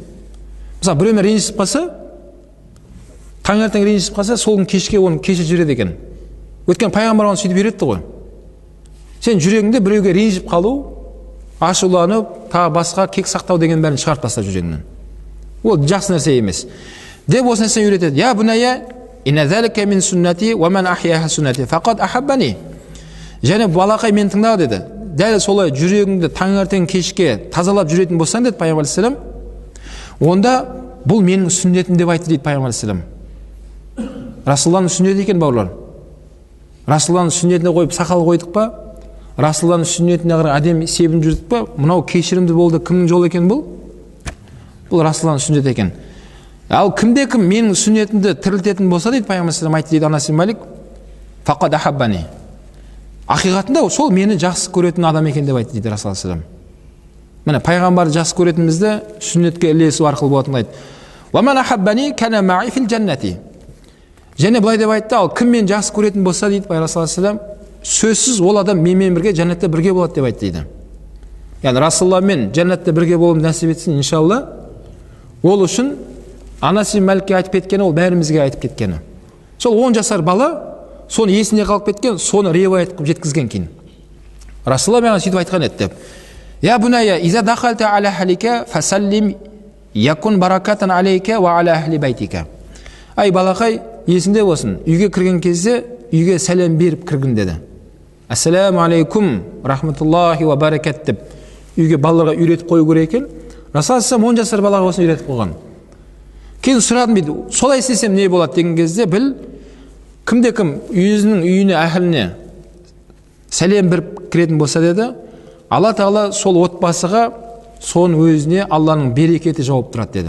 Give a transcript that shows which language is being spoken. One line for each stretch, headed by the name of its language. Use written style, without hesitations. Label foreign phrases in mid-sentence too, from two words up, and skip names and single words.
Kazakh: Мысалы, біреумен ренжісіп қалса, таңертең ренжісіп қалса, сол күн кешке оны кешіріп жібереді екен. Өйткені пайғамбар оны сөйтіп үйретті ғой. Сен жүрегіңде біреуге ренжіп қалу, ашуланып, тағы басқа кек сақтау деген бәрін шығарып таста жүрегіңнен. Ол жақсы нәрсе емес. Деп осы нәрсені үйретеді.
Arabic: "يا بني إن ذلك من سنتي ومن أحيا سنتي, فقد أحبني."
Kazakh: Және балақай, мен тыңда деді. Дәл солай жүрегіңді таңертең кешке тазалап жүретін болсаң деді Пайғамбар алейхиссалам, онда бұл менің сүннетім деп айтты дейді Пайғамбар алейхиссалам. Расулалланың сүннеті екен, бауырлар. Расулалланың сүннетіне қойып сақал қойдық па? Расулалланың сүннетіне қарай әдемі себін жүрдік па? Мынау кешірімді болды, кімнің жолы екен бұл? Бұл Расулалланың сүннеті екен. Ал кімде-кім менің сүннетімді тірілтетін болса дейді Пайғамбар алейхиссалам айтты дейді Анас ибн Малик,
Arabic: فقد أحبني.
Kazakh: Ақиқатында сол мені жақсы көретін адам екен деп айтты дейді Расулаллах
Arabic: صلى الله عليه وسلم.
Kazakh: Міне пайғамбарды жақсы көретінімізді сүннетке ілесу арқылы болатынын айтты.
Arabic: "ومن أحبني كان معي في الجنة."
Kazakh: Және былай деп айтты: "Ал кім мен жақсы көретін болса" дейді Пайғамбар
Arabic: صلى الله عليه وسلم,
Kazakh: "сөзсіз ол адам менімен бірге жәннатта бірге болады" деп айтты дейді. Яғни Расулалламен жәннатта бірге болуым нәсіп етсін иншалла. Ол үшін Анас ибн Маликке айтып кеткені, ол бәрімізге айтып кеткені. Сол 10 жасар бала соны есінде қалып кеткен, соны риуаят қылып жеткізген кейін. Расулалла маған сөйтіп айтқан еді деп.
Arabic: "يا بني إذا دخلت على أهلك فسلم يكن بركة عليك وعلى أهل بيتك."
Kazakh: Ай балақай, есінде болсын, үйге кірген кезде үйге сәлем беріп кіргін деді.
Arabic: "السلام عليكم رحمة الله وبركات"
Kazakh: деп үйге балаларға үйретіп қою керек екен. Расулалла 10 жасар балаға осыны үйретіп қойған. Кейін сұрадым дейді, солай істесем не болады деген кезде, біл, кімде-кім өзінің үйіне, әхіліне сәлем беріп кіретін болса деді, Алла Тағала сол отбасыға, соның өзіне Алланың берекеті жауап тұрады деді.